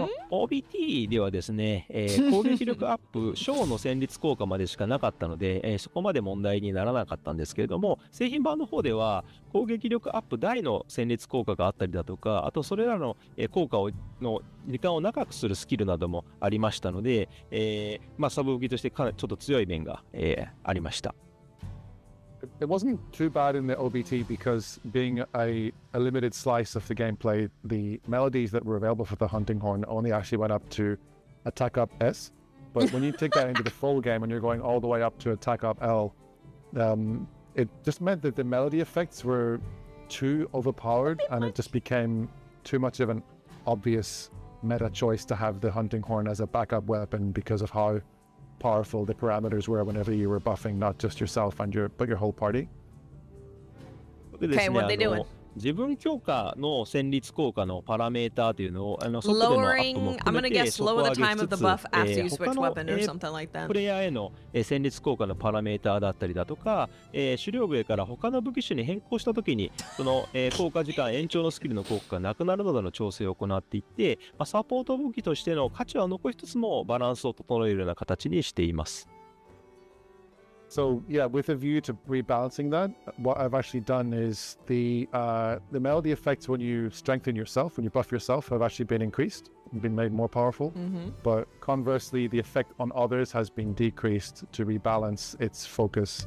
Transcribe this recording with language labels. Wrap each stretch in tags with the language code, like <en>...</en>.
<ja>OBT ではですね、攻撃力アップ小の戦慄効果までしかなかったので、そこまで問題にならなかったんですけれども、製品版の方では攻撃力アップ大の戦慄効果があったりだとか、あとそれらの効果の時間を長くするスキルなどもありましたので、サブ武器としてかなりちょっと強い面が、ありました。</ja> <en>It wasn't too bad in the OBT because being a limited slice of the gameplay, the melodies that were available for the hunting horn only actually went up to attack up S. But when you take that into the full game and you're going all the way up to attack up L, it just meant that the melody effects were too overpowered and it just became too much of an obvious meta choice to have the hunting horn as a backup weapon because of how powerful the parameters were whenever you were buffing not just yourself but your whole party. Okay, what are they doing?</en> <ja>自分強化の戦慄効果のパラメーターというのを外でのアップも含めて底上げしつつ、他のプレイヤーへの戦慄効果のパラメーターだったりだとか、狩猟笛から他の武器種に変更したときにその効果時間延長のスキルの効果がなくなるなどの調整を行っていって、サポート武器としての価値は残しつつもバランスを整えるような形にしています。</ja> <en>So yeah, with a view to rebalancing that, what I've actually done is the melody effects when you strengthen yourself, when you buff yourself, have actually been increased, been made more powerful. But conversely, the effect on others has been decreased to rebalance its focus.</en>